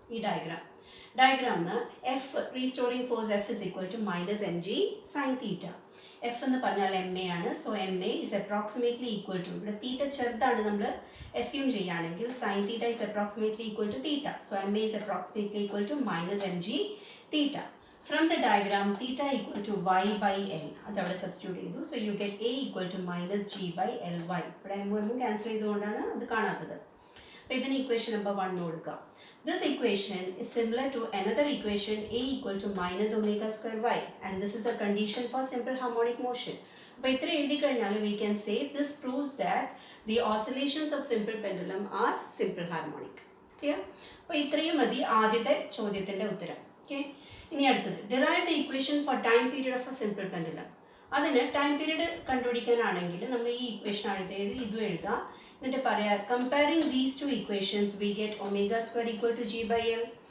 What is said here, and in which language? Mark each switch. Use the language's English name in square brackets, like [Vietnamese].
[Malayalam] ഈ ഡയഗ്രാമിന് [English] F restoring force F is equal to minus M G sine theta. [Malayalam] F എന്ന് പറഞ്ഞാൽ M A ആണ്. [English] so M A is approximately equal to, [Malayalam] ഇവിടെ തീറ്റ ചെറുതാണ് നമ്മൾ assume ചെയ്യുകയാണെങ്കിൽ [English] Sine theta is approximately equal to theta. So M A is approximately equal to minus M G theta. From the diagram, theta equal to y by L. [Malayalam] അതവിടെ substitute ചെയ്തു. [English] So you get A equal to minus G by Ly. [Malayalam] ഇവിടെ M cancel ചെയ്തുകൊണ്ടാണ് അത് കാണാത്തത്. അപ്പോൾ ഇതിന് equation number 1 കൊടുക്കുക. [English] This equation is similar to another equation A equal to minus omega square y, and this is the condition for simple harmonic motion. [Malayalam] അപ്പോൾ ഇത്ര എഴുതി കഴിഞ്ഞാൽ [English] we can say this proves that the oscillations of simple pendulum are simple harmonic. Clear? [Malayalam] അപ്പോൾ ഇത്രയും മതി ആദ്യത്തെ ചോദ്യത്തിൻ്റെ ഉത്തരം. ഓക്കെ, ഇനി അടുത്തത് [English] Derive the equation for time period of a simple pendulum. [Malayalam] അതിന് ടൈം പീരീഡ് കണ്ടുപിടിക്കാനാണെങ്കിൽ നമ്മൾ ഈ ഇക്വേഷൻ എഴുതിയത് ഇതും എഴുതാം. എന്നിട്ട് പറയാം [English] Comparing these two equations we get omega square equal to G by L.